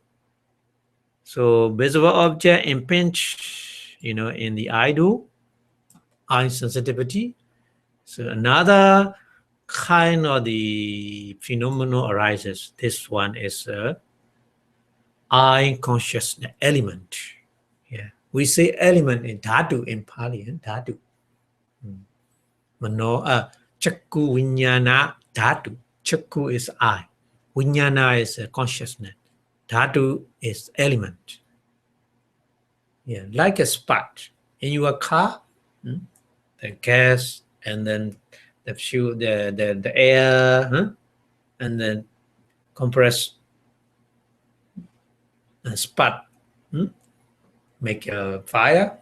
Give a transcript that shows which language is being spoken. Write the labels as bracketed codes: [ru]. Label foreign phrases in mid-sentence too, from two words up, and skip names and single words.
[en] So visible object impinge, in the eye do, eye sensitivity. So another kind of the phenomenon arises. This one is eye consciousness element. Yeah, we say element in dhatu in Pali. Dhatu. [pi] Mano, chakku vinyana dhatu. [en] Chakku is eye. Vinyana is consciousness. Dhatu is element. Yeah, like a spark in your car, the gas and then the fuel, the air, and then compress and spark, make a fire.